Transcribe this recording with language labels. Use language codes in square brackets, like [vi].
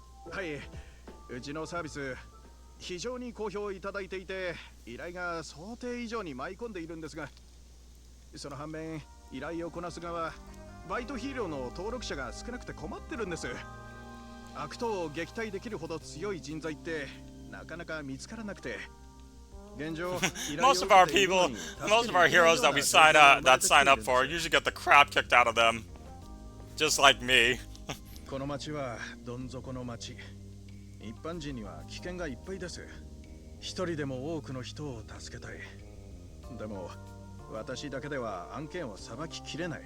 [ja] はい、うちのサービス非常に好評いただいていて、依頼が想定以上に舞い込んでいるんですが、その反面依頼をこなす側バイトヒーローの登録者が少なくて困ってるんです。悪党を撃退できるほど強い人材ってなかなか見つからなくて。 [en] Most of our people, most of our heroes that we sign up for usually get the crap kicked out of them. Just like me. [ja] この町はどん底の町。一般人には危険がいっぱいです。一人でも多くの人を助けたい。でも私だけでは案件を裁ききれない。